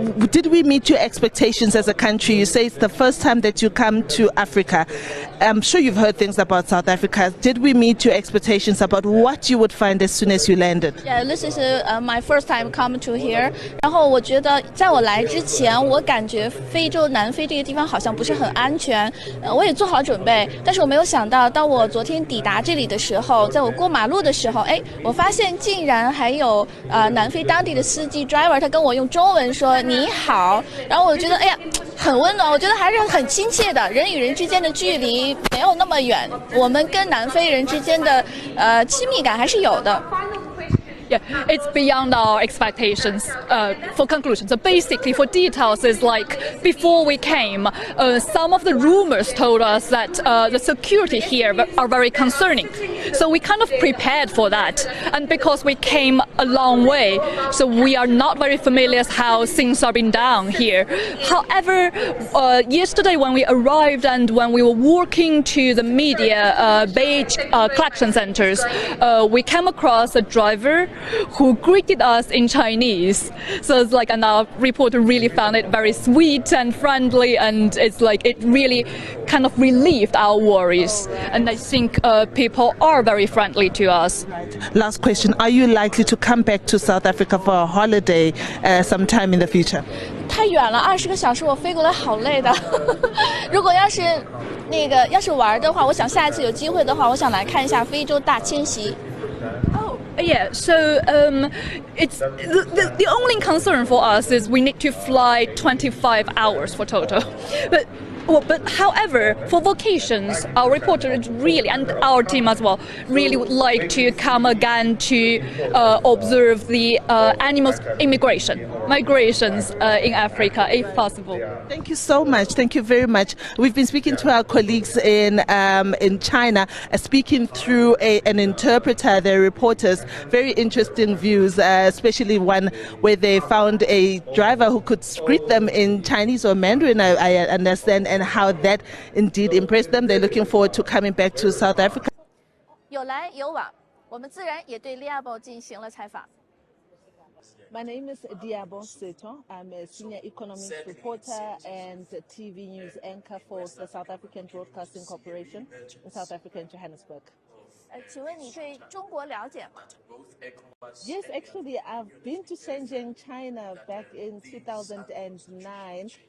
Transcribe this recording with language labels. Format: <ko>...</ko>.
<en>Did we meet your expectations as a country? You say it's the first time that you come to Africa. I'm sure you've heard things about South Africa. Did we meet your expectations about what you would find as soon as you landed? Yeah, this is my first time come to here.</en> <zh>然后我觉得在我来之前，我感觉非洲南非这个地方好像不是很安全。我也做好准备，但是我没有想到，当我昨天抵达这里的时候，在我过马路的时候，我发现竟然还有南非当地的司机 driver， 他跟我用中文说你好，然后我觉得很温暖，我觉得还是很亲切的，人与人之间的距离没有那么远，我们跟南非人之间的亲密感还是有的。</zh> <en>Yeah, it's beyond our expectations. For conclusion, so basically for details is like before we came, some of the rumors told us that the security here are very concerning. So we kind of prepared for that. And because we came a long way, so we are not very familiar how things are being done here. However, yesterday when we arrived and when we were walking to the media badge collection centers, we came across a driver who greeted us in Chinese. So it's like, and our reporter really found it very sweet and friendly, and it's like it really kind of relieved our worries. And I think people are very friendly to us. Last question, are you likely to come back to South Africa for a holiday sometime in the future?</en> <zh>太远了，20个小时我飞过来好累的。如果要是玩的话，我想下一次有机会的话，我想来看一下非洲大迁徙。</zh> <en>Yeah, so it's the only concern for us is we need to fly 25 hours for total. But however, for vacations, our reporter is really, and our team as well, really would like to come again to observe the animals migrations in Africa, if possible. Thank you so much. Thank you very much. We've been speaking to our colleagues in China, speaking through an interpreter, their reporters. Very interesting views, especially one where they found a driver who could greet them in Chinese or Mandarin, I understand, and how that indeed impressed them. They're looking forward to coming back to South Africa.</en> <zh>有来有往，我们自然也对 Liabo 进行了采访。</zh> <en>My name is Diabo Seto. I'm a senior economics reporter and TV news anchor for the South African Broadcasting Corporation in South Africa and Johannesburg.</en> <zh>请问你对中国了解吗？</zh> <en>Yes, actually, I've been to Shanghai, China back in 2009.</en>